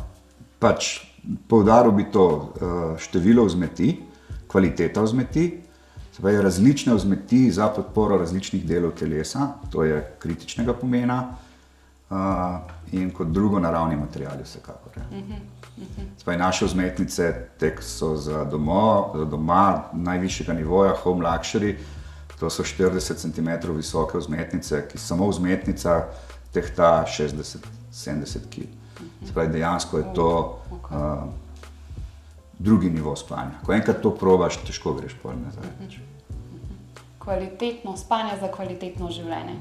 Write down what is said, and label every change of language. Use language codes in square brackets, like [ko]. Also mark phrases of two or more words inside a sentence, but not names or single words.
[sl] Pač poudaril bi to število vzmeti, kvaliteta vzmeti, se pravi različne vzmeti za podporo različnih delov telesa, to je kritičnega pomena, in kot drugo naravni materiali vsekakor. Se pravi naše vzmetnice so za doma najvišjega nivoja, [en] home luxury, [sl] to so 40 cm visoke vzmetnice, ki samo vzmetnica tehta 60-70 kg. Se pravi dejansko je to drugi nivo spanja. Ko enkrat to probaš, težko greš pol nazaj. Kvalitetno spanje za kvalitetno življenje.